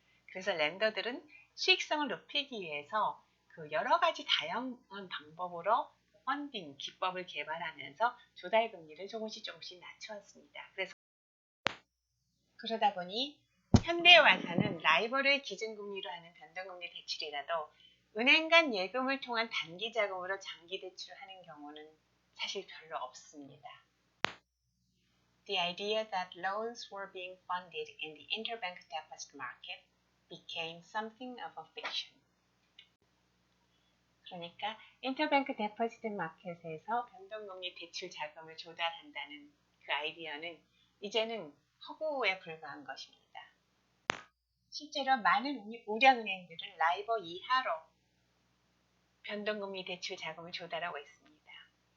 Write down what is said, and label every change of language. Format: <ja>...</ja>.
<ko>그래서 랜더들은 수익성을 높이기 위해서 그 여러 가지 다양한 방법으로 펀딩 기법을 개발하면서 조달금리를 조금씩 낮춰왔습니다. 그러다 보니 현대에 와서는 라이버를 기준금리로 하는 변동금리 대출이라도 은행 간 예금을 통한 단기 자금으로 장기 대출을 하는 경우는 사실 별로 없습니다.</ko> <en>The idea that loans were being funded in the interbank deposit market became something of a fiction.</en> <ko>그러니까 인터뱅크 데포지트 마켓에서 변동금리 대출 자금을 조달한다는 그 아이디어는 이제는 허구에 불과한 것입니다. 실제로 많은 우량은행들은 라이버 이하로 변동금리 대출 자금을 조달하고 있습니다.</ko>